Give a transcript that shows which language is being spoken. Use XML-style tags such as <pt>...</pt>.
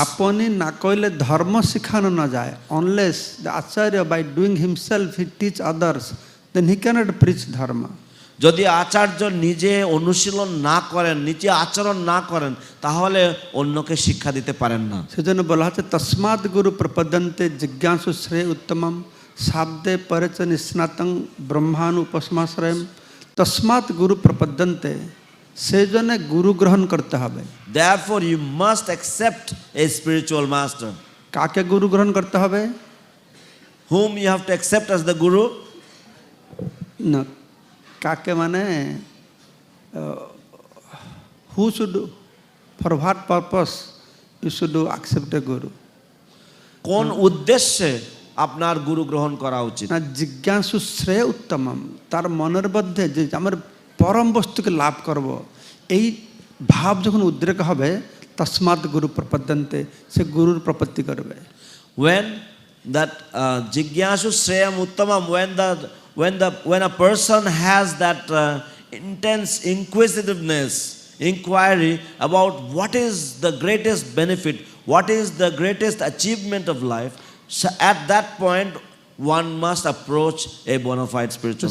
<bn>আপনি না কইলে ধর্ম শিখানো না যায়,</bn> <en>unless the acharya by doing himself he teach others, then he cannot preach dharma.</en> <bn>যদি আচার্য নিজে অনুশীলন না করেন, নিজে আচরণ না করেন, তাহলে অন্যকে শিক্ষা দিতে পারেন না। সেজন্য বলা হচ্ছে</bn> <sa>তস্মাৎ গুরু প্রপদ্যন্তে জিজ্ঞাসু শ্রেয় উত্তমম শাব্দে পরেচ নিস্নাতং ব্রহ্মাণু উপসমাশ্রয়ম। তস্মাৎ গুরু প্রপদ্যন্তে,</sa> <bn>সেই জন্য গুরু গ্রহণ করতে হবে।</bn> <en>Therefore you must accept a spiritual master.</en> <bn>কাকে গুরু গ্রহণ করতে হবে?</bn> <en>Whom you have to accept as the guru?</en> <bn>না, কাকে মানে</bn> <en>who should, for what purpose you should accept a guru?</en> <bn>কোন উদ্দেশ্যে আপনার গুরু গ্রহণ করা উচিত? না,</bn> <sa>জিজ্ঞাসু শ্রেয় উত্তমম,</sa> <bn>তার মনের মধ্যে যে আমার পরম বস্তুকে লাভ করব, এই ভাব যখন উদ্রেক হবে,</bn> <sa>তস্মাৎ গুরু প্রপদ্যন্তে,</sa> <bn>সে গুরুর প্রপত্তি করবে।</bn> <en>When that jigyashu shreyam uttamam, when a person has that intense inquisitiveness, inquiry about what is the greatest benefit, what is the greatest achievement of life, so at that point one must approach a bona fide spiritual</en>